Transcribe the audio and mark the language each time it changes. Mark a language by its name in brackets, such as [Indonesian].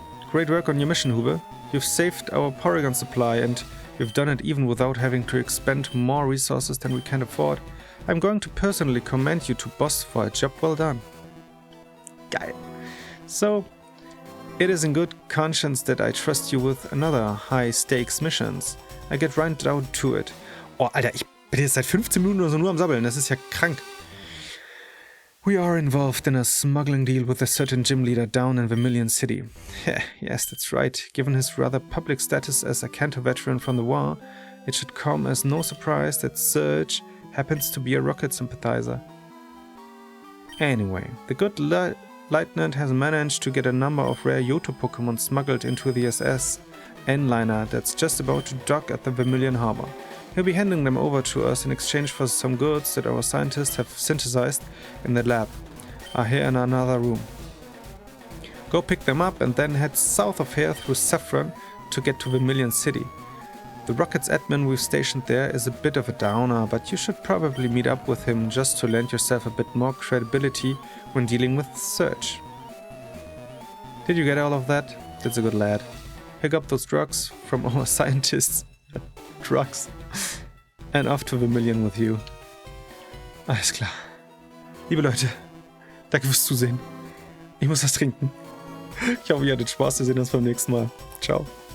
[English] Great work on your mission, Hube. You've saved our Porygon supply, and you've done it even without having to expend more resources than we can afford. I'm going to personally commend you to BOSSFIGHT. Job well done. Geil. So, it is in good conscience that I trust you with another high-stakes missions. I get right down to it. [German] Oh, Alter, ich bin jetzt seit 15 Minuten oder so nur am Sabbeln. Das ist ja krank. [English] We are involved in a smuggling deal with a certain gym leader down in Vermilion City. Yes, that's right. Given his rather public status as a Kanto veteran from the war, it should come as no surprise that Surge happens to be a Rocket sympathizer. Anyway, the good Lieutenant has managed to get a number of rare Yoto Pokémon smuggled into the SS N-liner that's just about to dock at the Vermilion Harbor. He'll be handing them over to us in exchange for some goods that our scientists have synthesized in the lab, are here in another room. Go pick them up and then head south of here through Saffron to get to Vermilion City. The Rockets admin we've stationed there is a bit of a downer, but you should probably meet up with him just to lend yourself a bit more credibility when dealing with Surge. Did you get all of that? That's a good lad. Pick up those drugs from our scientists. Drugs. And off to Vermilion with you. [German] Alles klar. Liebe Leute, danke fürs Zusehen. Ich muss was trinken. Ich hoffe, ihr hattet Spaß. Wir sehen uns beim nächsten Mal. Ciao.